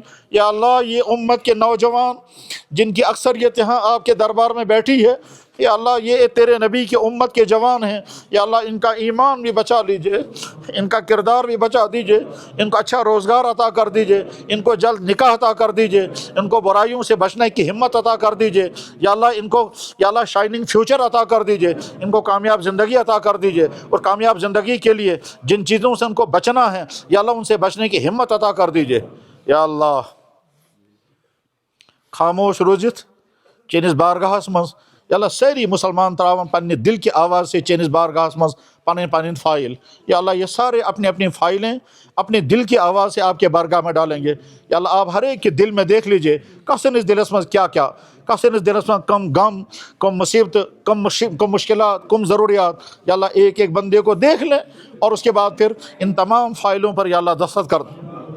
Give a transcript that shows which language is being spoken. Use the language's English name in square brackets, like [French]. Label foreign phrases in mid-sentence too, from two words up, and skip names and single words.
[Hindi] या अल्लाह, ये उम्मत के नौजवान जिनकी अक्सरियत यहाँ आपके दरबार में बैठी है, या अल्लाह, ये तेरे नबी के उम्मत के जवान हैं, या अल्लाह, इनका ईमान भी बचा लीजिए, इनका किरदार भी बचा दीजिए, इनको अच्छा रोज़गार अता कर दीजिए, इनको जल्द निकाह अता कर दीजिए, इनको बुराइयों से बचने की हिम्मत अता कर दीजिए। या अल्लाह, इनको या अल्लाह [English] shining future [Hindi] अता कर दीजिए, इनको कामयाब ज़िंदगी अता कर दीजिए, और कामयाब ज़िंदगी के लिए जिन चीज़ों से उनको बचना है या अल्लाह, उनसे बचने की हिम्मत अता कर दीजिए। [Kashmiri] या अल्लाह, खामोश रोजित चेनिस बारगाहस मज या अल्लाह, सारी मुसलमान तरावन पन्ने [Hindi] दिल की आवाज़ से [Kashmiri] चेनिस बारगाहस मज पन फ़ाइल, या अल्लाह, [Hindi] ये सारे अपनी अपनी फ़ाइलें अपने दिल की आवाज़ से आपके बारगाह में डालेंगे। या अल्लाह, आप हर एक के दिल में देख लीजिए [Kashmiri] कसन इस दिलस [Hindi] में क्या क्या, [Kashmiri] कसन इस दिलस [Hindi] में कम गम, कम मुसीबत, कम मुश्किलात, कम ज़रूरियात। या अल्लाह, एक एक बंदे को देख लें और उसके बाद फिर इन तमाम फ़ाइलों पर या अल्लाह दस्तखत कर दें।